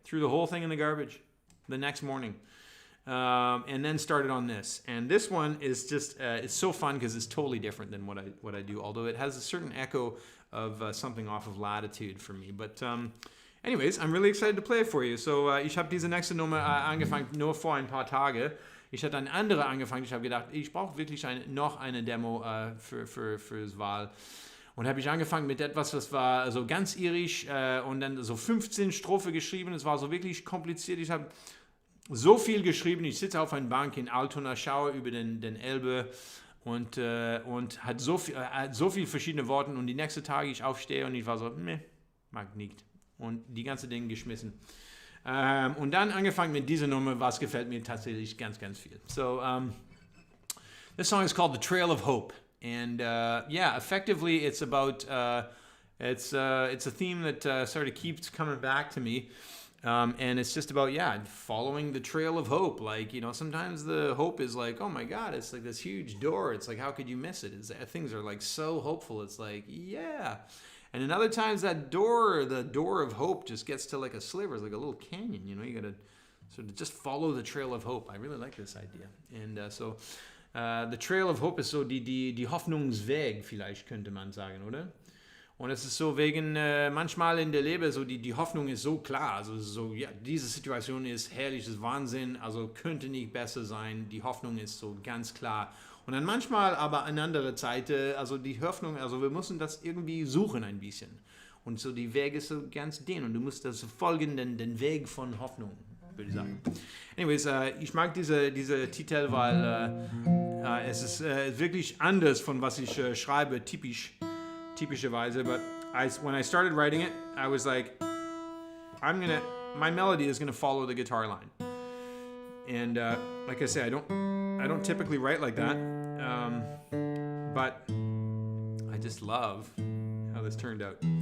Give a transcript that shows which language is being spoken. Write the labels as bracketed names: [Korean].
[English] Threw the whole thing in the garbage the next morning. And then started on this. And this one is just, it's so fun because it's totally different than what I do, although it has a certain echo of something off of Latitude for me. But anyways, I'm really excited to play it for you. [German] So, ich habe diese nächste Nummer angefangen nur vor ein paar Tage. Ich hatte eine andere angefangen. Ich habe gedacht, ich brauche wirklich noch eine Demo fürs Wahl. Und habe ich angefangen mit etwas, das war so ganz irisch und dann so 15 Strophe geschrieben. Es war so wirklich kompliziert. Ich habe so viel geschrieben. Ich sitze auf einer Bank in Altona, schaue über den Elbe und hat so viel verschiedene Worte. Und die nächsten Tage ich aufstehe und ich war so, mag nicht. Und die ganze Dinge geschmissen. Und dann angefangen mit dieser Nummer, was gefällt mir tatsächlich ganz, ganz viel. [English] So, this song is called The Trail of Hope. And effectively it's about, it's a theme that sort of keeps coming back to me. And it's just about, following the trail of hope. Like, sometimes the hope is like, oh my God, it's like this huge door. It's like, how could you miss it? Things are like so hopeful. It's like, yeah. And in other times, the door of hope just gets to like a sliver, it's like a little canyon, you got to sort of just follow the trail of hope. I really like this idea. And the trail of hope [German] ist so die Hoffnungsweg, vielleicht könnte man sagen, oder? Und es ist so wegen, manchmal in der Leben, so die Hoffnung ist so klar. Also so, ja, diese Situation ist herrlich, ist Wahnsinn, also könnte nicht besser sein. Die Hoffnung ist so ganz klar. Und dann manchmal aber an andere Seite, also die Hoffnung, also wir müssen das irgendwie suchen ein bisschen. Und so die Weg ist so ganz dünn und du musst das folgen, den Weg von Hoffnung, würde ich sagen. Anyways, ich mag diese Titel, weil es ist wirklich anders von was ich schreibe, typischerweise. [English] But when I started writing it, I was like, my melody is gonna follow the guitar line. And like I say, I don't typically write like that, but I just love how this turned out.